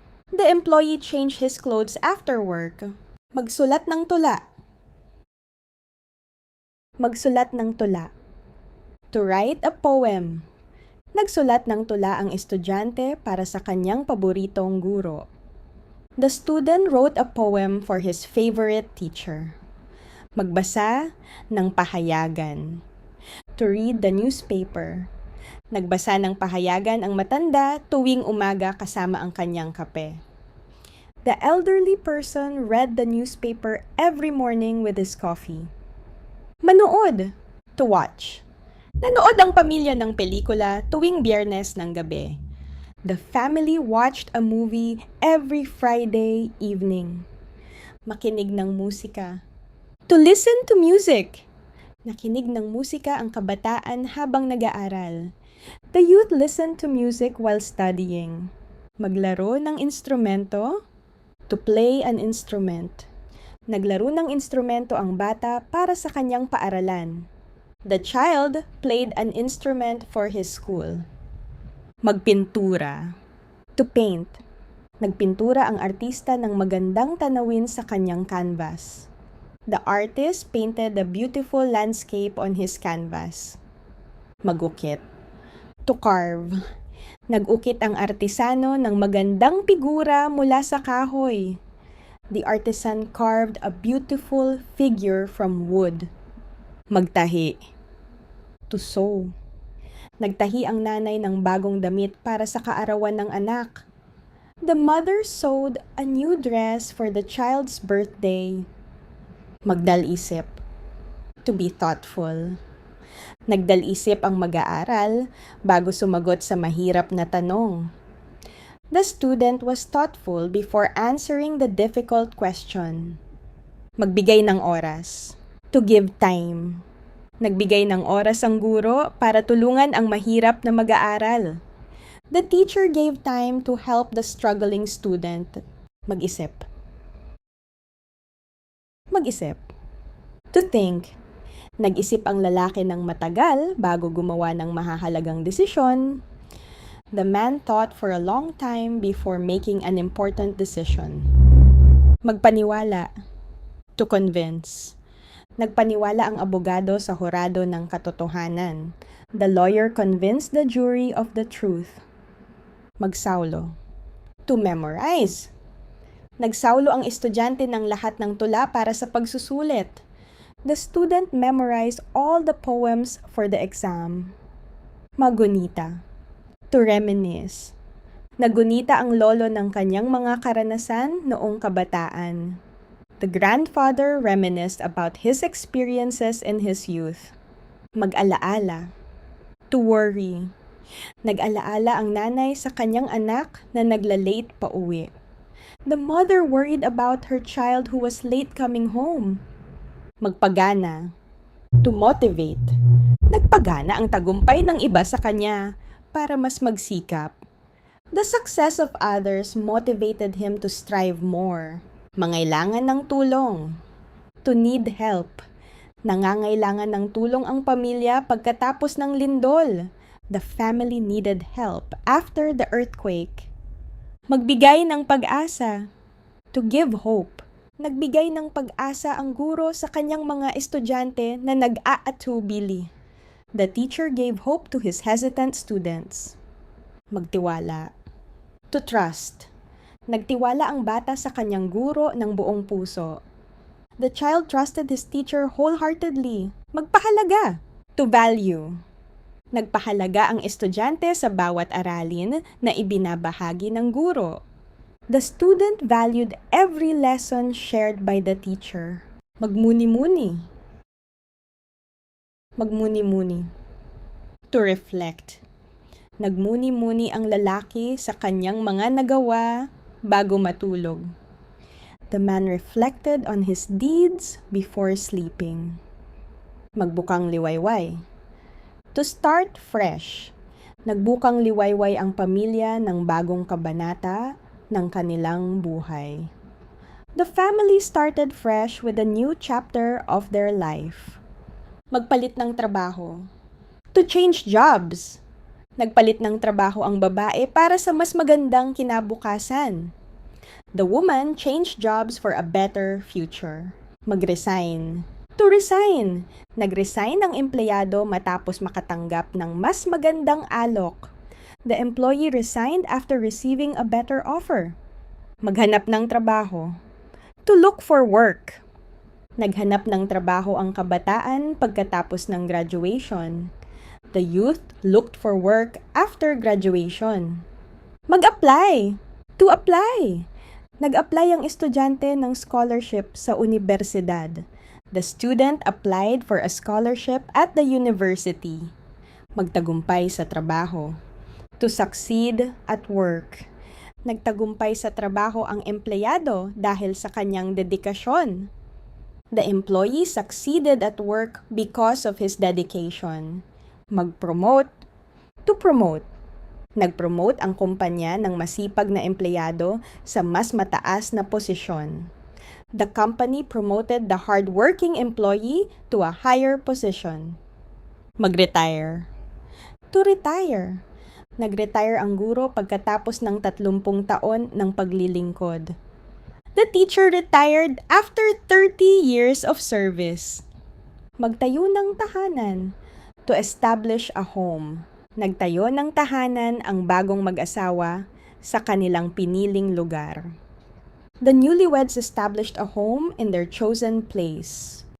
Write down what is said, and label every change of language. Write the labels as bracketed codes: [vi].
[en] The employee changed his clothes after work. [tl] Magsulat ng tula. Magsulat ng tula. [en] To write a poem. [tl] Nagsulat ng tula ang estudyante para sa kanyang paboritong guro. [en] The student wrote a poem for his favorite teacher. [tl] Magbasa ng pahayagan. [en] To read the newspaper. [tl] Nagbasa ng pahayagan ang matanda tuwing umaga kasama ang kanyang kape. [en] The elderly person read the newspaper every morning with his coffee. [tl] Manood. [en] To watch. [tl] Nanood ang pamilya ng pelikula tuwing Biyernes ng gabi. [en] The family watched a movie every Friday evening. [tl] Makinig ng musika. [en] To listen to music. [tl] Nakinig ng musika ang kabataan habang nag-aaral. [en] The youth listened to music while studying. [tl] Maglaro ng instrumento. [en] To play an instrument. [tl] Naglaro ng instrumento ang bata para sa kanyang paaralan. [en] The child played an instrument for his school. [tl] Magpintura. [en] To paint. [tl] Nagpintura ang artista ng magandang tanawin sa kanyang canvas. [en] The artist painted a beautiful landscape on his canvas. [tl] Magukit. [en] To carve. [tl] Nag-ukit ang artisano ng magandang figura mula sa kahoy. [en] The artisan carved a beautiful figure from wood. [tl] Magtahi. [en] To sew. [tl] Nagtahi ang nanay ng bagong damit para sa kaarawan ng anak. [en] The mother sewed a new dress for the child's birthday. [tl] Magdal-isip. [en] To be thoughtful. [tl] Nagdal-isip ang mag-aaral bago sumagot sa mahirap na tanong. [en] The student was thoughtful before answering the difficult question. [tl] Magbigay ng oras. [en] To give time. [tl] Nagbigay ng oras ang guro para tulungan ang mahirap na mag-aaral. [en] The teacher gave time to help the struggling student. [tl] Mag-isip. Mag-isip. [en] To think. [tl] Nag-isip ang lalaki ng matagal bago gumawa ng mahahalagang desisyon. [en] The man thought for a long time before making an important decision. [tl] Magpaniwala. [en] To convince. [tl] Nagpaniwala ang abogado sa hurado ng katotohanan. [en] The lawyer convinced the jury of the truth. [tl] Magsaulo. [en] To memorize. [tl] Nagsaulo ang estudyante ng lahat ng tula para sa pagsusulit. [en] The student memorized all the poems for the exam. [tl] Magunita. [en] To reminisce. [tl] Nagunita ang lolo ng kanyang mga karanasan noong kabataan. [en] The grandfather reminisced about his experiences in his youth. [tl] Mag-alaala. [en] To worry. [tl] Nag-alaala ang nanay sa kanyang anak na nagla-late pa uwi. [en] The mother worried about her child who was late coming home. [tl] Magpagana. [en] To motivate. [tl] Nagpagana ang tagumpay ng iba sa kanya para mas magsikap. [en] The success of others motivated him to strive more. [tl] Mangailangan ng tulong. [en] To need help. [tl] Nangangailangan ng tulong ang pamilya pagkatapos ng lindol. [en] The family needed help after the earthquake. [tl] Magbigay ng pag-asa. [en] To give hope. [tl] Nagbigay ng pag-asa ang guro sa kanyang mga estudyante na nag-aatubili. [en] The teacher gave hope to his hesitant students. [tl] Magtiwala. [en] To trust. [tl] Nagtiwala ang bata sa kanyang guro ng buong puso. [en] The child trusted his teacher wholeheartedly. [tl] Magpahalaga. [en] To value. [tl] Nagpahalaga ang estudyante sa bawat aralin na ibinabahagi ng guro. [en] The student valued every lesson shared by the teacher. [tl] Magmuni-muni. Magmuni-muni. [en] To reflect. [tl] Nagmuni-muni ang lalaki sa kanyang mga nagawa bago matulog. [en] The man reflected on his deeds before sleeping. [tl] Magbukang liwayway. [en] To start fresh. [tl] Nagbukang liwayway ang pamilya ng bagong kabanata ng kanilang buhay. [en] The family started fresh with a new chapter of their life. [tl] Magpalit ng trabaho. [en] To change jobs. [tl] Nagpalit ng trabaho ang babae para sa mas magandang kinabukasan. [en] The woman changed jobs for a better future. [tl] Mag-resign. [en] To resign. [tl] Nag-resign ang empleyado matapos makatanggap ng mas magandang alok. [en] The employee resigned after receiving a better offer. [tl] Maghanap ng trabaho. [en] To look for work. [tl] Naghanap ng trabaho ang kabataan pagkatapos ng graduation. [en] The youth looked for work after graduation. [tl] Mag-apply. [en] To apply. [tl] Nag-apply ang estudyante ng scholarship sa universidad. [en] The student applied for a scholarship at the university. [tl] Magtagumpay sa trabaho. [en] To succeed at work. [tl] Nagtagumpay sa trabaho ang empleyado dahil sa kanyang dedikasyon. [en] The employee succeeded at work because of his dedication. [tl] Mag-promote. [en] To promote. [tl] Nag-promote ang kumpanya ng masipag na empleyado sa mas mataas na posisyon. [en] The company promoted the hardworking employee to a higher position. [tl] Mag-retire. [en] To retire. [tl] Nag-retire ang guro pagkatapos ng 30 taon ng paglilingkod. [en] The teacher retired after 30 years of service. [tl] Magtayo ng tahanan. [en] To establish a home. [tl] Nagtayo ng tahanan ang bagong mag-asawa sa kanilang piniling lugar. [en] The newlyweds established a home in their chosen place.